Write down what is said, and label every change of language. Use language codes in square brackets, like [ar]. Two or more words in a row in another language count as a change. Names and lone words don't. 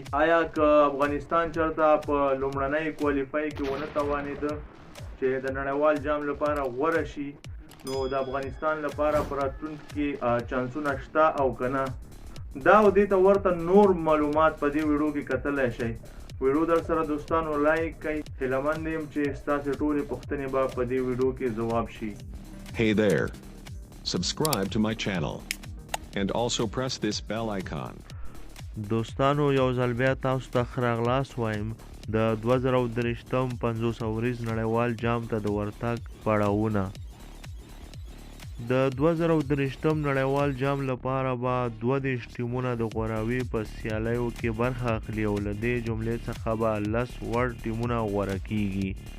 [ps] آیا که افغانستان چېرته په لومړنۍ کوالیفای کې ونه توانېده چې د نړیوال جام لپاره غوره شي، نو د افغانستان لپاره په راتلونکي کې چانسونه شته او که نه؟ دا او دې ته ورته نور معلومات په دې ویډیو کې کتلی شئ. ویډیو در سره دوستانو لایک کړئ. هیلهمند یم چې ستاسې ټولې پوښتنې به په دې ویډیو کې ځواب شي. [en] Hey there. Subscribe to my channel. And also press this bell icon. [ps] دوستانو، یو ځل بیا تاسو ته ښه راغلاست وایم. د 2023 50 اوریز نړیوال جام ته د ورتګ پړاوونه. د 2023 نړیوال جام لپاره به 32 ټیمونه د غوراوي په سیالیو کې برخه اخلي او له دې جملې څخه به 10 وړ ټیمونه غوره کیږي.